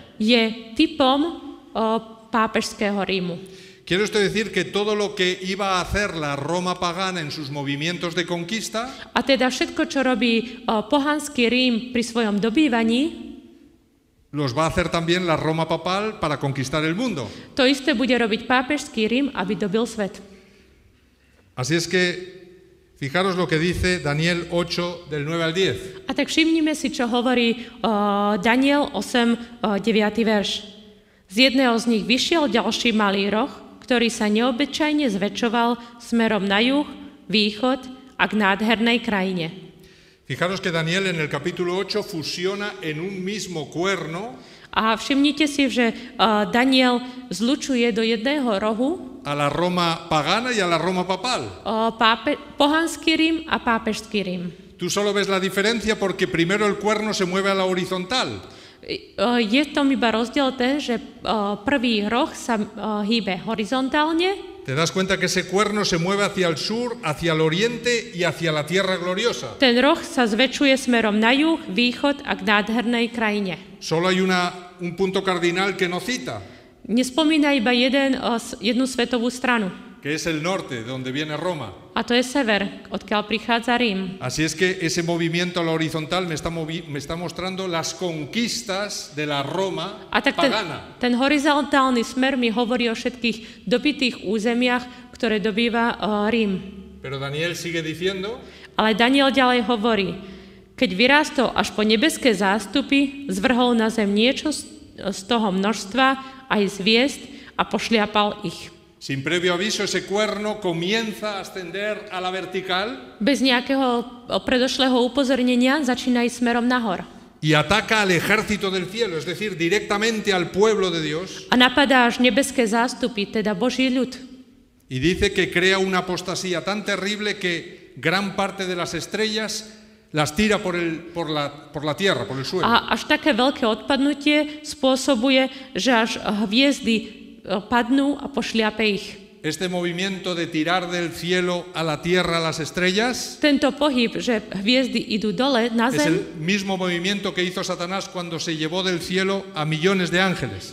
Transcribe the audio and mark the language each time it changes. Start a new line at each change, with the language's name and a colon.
Slovak: je typom pápežského Rímu.
Spanish: Quiero esto decir que todo lo que iba a hacer la Roma pagana en sus movimientos de conquista
Slovak: A teda všetko, čo robí pohanský Rím pri svojom dobývaní,
Spanish: los va a hacer también la Roma papal para conquistar el mundo.
Slovak: to isté bude robiť pápežský Rím, aby dobil svet.
Spanish: Así es que fijaros lo que dice Daniel 8 del 9 al 10.
Slovak: A tak všimnime si, čo hovorí Daniel 8, 9. verš. Z jedného z nich vyšiel ďalší malý roh, ktorý sa neobyčajne zväčšoval smerom na juh, východ a k nádhernej krajine.
Spanish: Fijaros que Daniel en el capítulo 8 fusiona en un mismo cuerno
Slovak: A všimnite si, že Daniel zlučuje do jedného rohu
Spanish: a la Roma pagana y a la Roma papal.
Slovak: pohanský Rím a pápežský Rím.
Spanish: Tú solo ves la diferencia porque primero el cuerno se mueve a la horizontal.
Slovak: Je v tom iba rozdiel ten, že prvý roh sa hýbe horizontálne.
Spanish: Te das cuenta que ese cuerno se mueve hacia el sur, hacia el oriente y hacia la tierra gloriosa.
Slovak: Ten roh sa zväčšuje smerom na juh, východ a k nádhernej krajine.
Spanish: Solo hay un punto cardinal que no cita,
Slovak: Nespomína iba jednu svetovú stranu.
Spanish: que es el norte, de donde viene Roma.
Slovak: A to je sever, odkiaľ prichádza Rím.
Spanish: Así es que ese movimiento a la horizontal me está mostrando las conquistas de la Roma
Slovak: A tak
Spanish: pagana.
Slovak: ten horizontálny smer mi hovorí o všetkých dobitých územiach, ktoré dobýva Rím.
Spanish: Pero Daniel sigue diciendo
Slovak: Ale Daniel ďalej hovorí, keď vyrástol až po nebeské zástupy, zvrhol na zem niečo z toho množstva, aj z hviezd a pošliapal ich.
Spanish: sin previo aviso, ese cuerno comienza a ascender a la vertical
Slovak: Bez nejakého predošlého upozornenia začína ísť smerom nahor.
Spanish: y ataca al ejército del cielo, es decir, directamente al pueblo de Dios,
Slovak: A napadá až nebeské zástupy, teda Boží ľud.
Spanish: y dice que crea una apostasía tan terrible que gran parte de las estrellas las tira por la tierra, por el suelo.
Slovak: A až také veľké odpadnutie spôsobuje, že až hviezdy padnú a pošliape ich.
Spanish: Este movimiento de tirar del cielo a la tierra a las estrellas
Slovak: Tento pohyb, že hviezdy idú dole na
Spanish: es
Slovak: zem,
Spanish: el mismo movimiento que hizo Satanás cuando se llevó del cielo a millones de ángeles.